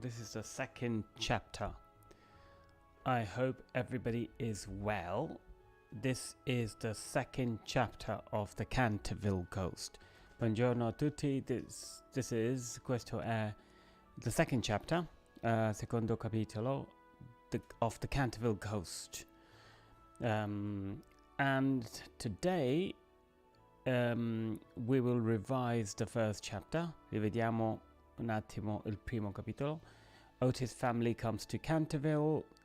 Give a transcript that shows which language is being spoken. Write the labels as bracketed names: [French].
[English] This is the second chapter. I hope everybody is well. This is the second chapter of the Canterville Coast. [Italian] Buongiorno a tutti. Questo è [English] the second chapter, [Italian] secondo capitolo [English] of the Canterville Coast. And today we will revise the first chapter. [Italian] Rivediamo un attimo il primo capitolo. [English] Otis' family comes to Canterville.